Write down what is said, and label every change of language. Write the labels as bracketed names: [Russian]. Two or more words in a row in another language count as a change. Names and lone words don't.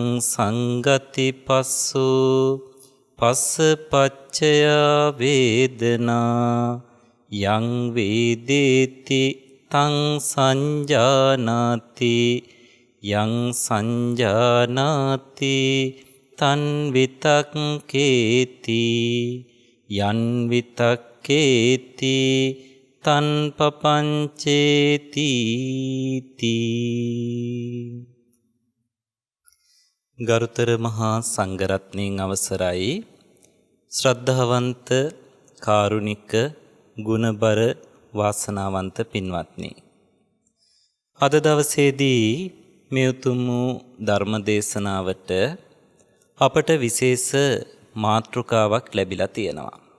[Pali] සංගති පස්සෝ පස්සපච්චය වේදනා යං වේදේති තං සංජානාති යං සංජානාති තන් විතක්කේති යන් විතක්කේති තන් පපංචේති [Sinhala] ගරුතර මහා සංඝරත්නයන් අවසරයි ශ්‍රද්ධාවන්ත කාරුණික ගුණබර වාසනාවන්ත පින්වත්නි, අද දවසේදී මේ උතුම් වූ ධර්ම දේශනාවට අපට විශේෂ මාතෘකාවක් ලැබිලා තියෙනවා.